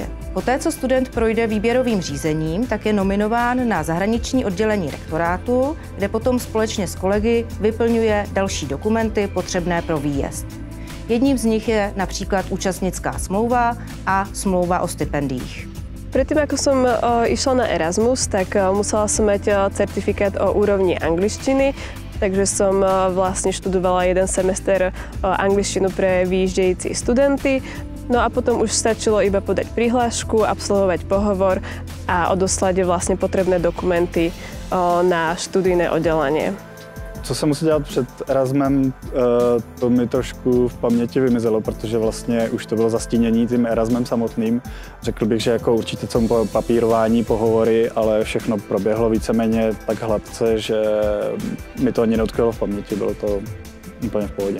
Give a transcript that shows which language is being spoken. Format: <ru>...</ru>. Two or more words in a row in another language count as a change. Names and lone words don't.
<cs>Poté, co student projde výběrovým řízením, tak je nominován na zahraniční oddělení rektorátu, kde potom společně s kolegy vyplňuje další dokumenty potřebné pro výjezd. Jedním z nich je například účastnická smlouva a smlouva o stipendiích.</cs> <sk>Predtým, ako som išla na Erasmus, tak musela som mať certifikát o úrovni angličtiny, takže som vlastne študovala jeden semester angličtinu pre</sk> <cs>výjíždející studenty.</cs> <sk>No a potom už stačilo iba podať prihlášku, absolvovať pohovor a odoslať vlastne potrebné dokumenty na študijné oddelenie.</sk> <cs>Co jsem musel dělat před Erasmem, to mi trošku v paměti vymizelo, protože vlastně už to bylo zastínění tím Erasmem samotným. Řekl bych, že jako určitě co papírování, pohovory, ale všechno proběhlo víceméně tak hladce, že mi to ani neutkvělo v paměti, bylo to úplně v pohodě.</cs>